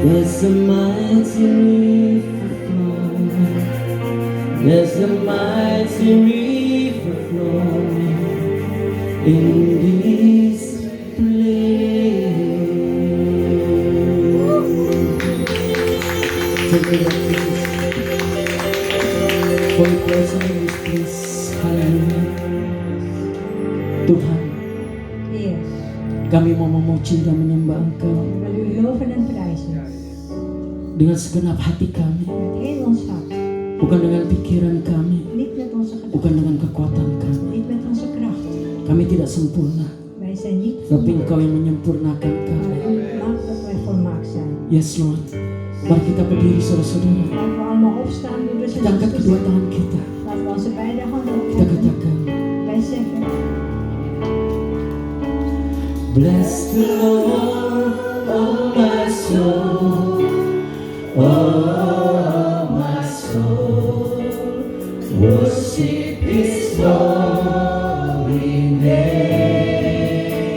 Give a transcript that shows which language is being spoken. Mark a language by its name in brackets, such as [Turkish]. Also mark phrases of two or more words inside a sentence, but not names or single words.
[English] There's a mighty river flowing, there's a mighty river flowing in this place. Take it up, please. For your presence, please. [Indonesian] Haleluya. Tuhan, [Dutch] Heer, [Indonesian] kami mau memuji dan menyembah Engkau [Dutch] we willen u loven en prijzen. [Indonesian] dengan segenap hati kami, [Dutch] Met heel ons hart. [Indonesian] bukan dengan pikiran kami, [Dutch] Niet met onze gedachten. [Indonesian] bukan dengan kekuatan kami. [Dutch] Niet met onze kracht. [Indonesian] Kami tidak sempurna, [Dutch] Wij zijn niet [Indonesian] tapi [Dutch] volmaakt. [Indonesian] Engkau yang menyempurnakan kami. [Dutch] Maar u maakt dat wij volmaakt zijn. [English] Yes Lord. [Indonesian] Mari kita berdiri saudara-saudara. [Dutch] Laten we allemaal opstaan, broeders en [Indonesian] Kita angkat kedua [Dutch] zusters. [Indonesian] tangan kita. [Dutch] Laten we onze beide handen [Indonesian] Kita [Dutch] opheffen. [Indonesian] katakan, [Dutch] Wij zeggen, [English] Bless the Lord, oh my soul, oh my soul, worship His holy name.